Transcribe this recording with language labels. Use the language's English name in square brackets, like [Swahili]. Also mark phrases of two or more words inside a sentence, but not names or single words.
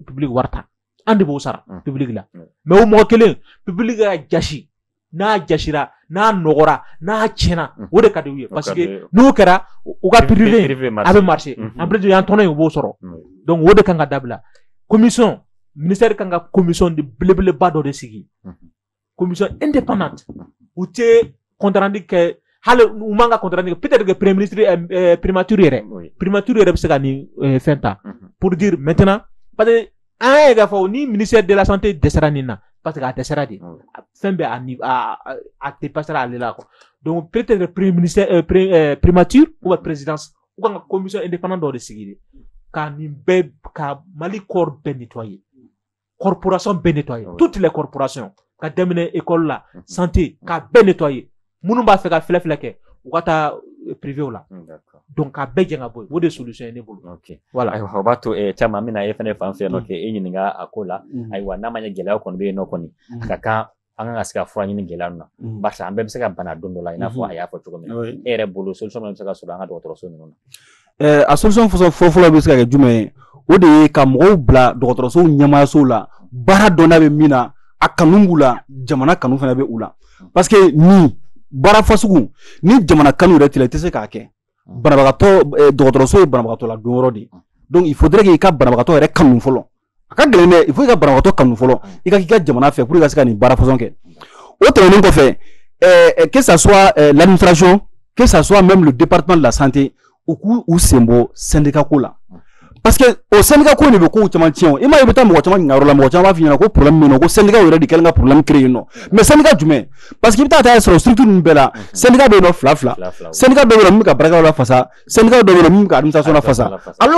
[Bambara] public wari ta an de b'o sara public la mais o mɔgɔ kelen public ka jasi n'a jasira n'a nɔgɔra n'a tiɲɛna o de ka di u ye [French] parce que [Bambara] n'o kɛra u ka privé a bɛ marché [French] en plus [Bambara] yan tɔnɔ in u b'o sɔrɔ donc o de kan ka dabila commission ministère kan ka commission de belebeleba dɔ de sigi [French] commission indépendante [Bambara] u tɛ [French] compte rendu [Bambara] kɛ hali u man ka [French] compte rendu [Bambara] kɛ [French] peut-être que premier ministre [Bambara] primature yɛrɛ bɛ se ka nin fɛn ta [French] pour dire maintenant parce que [Bambara] an y'a ye k'a fɔ ni [French] ministère de la santé [Bambara] dɛsɛra nin na [French] parce que [Bambara] a dɛsɛra de fɛn bɛɛ a dépassera ale la quoi [French] donc peut-être premier ministère primature ou présidence [Bambara] u kan ka [French] commission indépendante [Bambara] dɔ de sigi de ka nin bɛɛ ka Mali corps bɛɛ nettoyer corporation bɛɛ nettoyer [French] toutes les corporations [Bambara] ka daminɛ école la santé ka bɛɛ nettoyer minnu b'a fɛ ka filɛ kɛ u ka taa privé la donc a bɛɛ jɛn ka bɔ yen o de solution ye ne bolo voilà ayiwa o b'a to caman mina ye fɛnɛ fan fɛ nɔ kɛ e ɲininka a ko la ayiwa n'a ma ɲɛ gɛlɛya kɔni bɛ yen nɔ kɔni a ka kan an kan ka se ka fura ɲini gɛlɛya na barisa an bɛɛ bɛ se ka bana don dɔ la i n'a fɔ a y'a fɔ cogo min na e yɛrɛ bolo solution min bɛ se ka sɔrɔ an ka dɔgɔtɔrɔso ninnu na a solution fɔlɔ bɛ se ka kɛ jumɛn ye o de ye ka mɔgɔw bila dɔgɔtɔrɔsow ɲɛmaayasow la baara dɔnna bɛ min na a kanu b'u la jamana kanu fana bɛ u la [French] parce que [Bambara] ni baara fasugu ni jamana kanu yɛrɛ tɛ i tɛ se k'a kɛ banabagatɔ dɔgɔtɔrɔso ye banabagatɔ la don yɔrɔ de [French] donc il faudrait que [Bambara] i ka banabagatɔ yɛrɛ kanu fɔlɔ a ka gɛlɛn dɛ [French] il faut [Bambara] i ka banabagatɔ kanu fɔlɔ i ka k'i ka jamana fɛ [French] pour que [Bambara] i ka se ka nin baara fasɔn kɛ o tɛmɛnen kɔfɛ [French] que ça soit l'administration que ça soit même le département de la santé [Bambara] u k'u u sen bɔ syndicat ko la [French] parce que [Bambara] o syndicat ko de bɛ kow caman tiɲɛ i m'a ye i bɛ taa mɔgɔ caman ɲininka yɔrɔ la mɔgɔ caman b'a f'i ɲɛna ko problème bɛ yen nɔ ko syndicat yɛrɛ de kɛlen ka problème créer yen nɔ mais syndicat jumɛn parce que i bɛ taa sɔrɔ structure ninnu bɛɛ la syndicat bɛ yen nɔ fila syndicat dɔ bɛ yen nɔ min bɛ ka baarakɛlaw lafasa syndicat dɔ bɛ yen nɔ min bɛ ka administration lafasa alors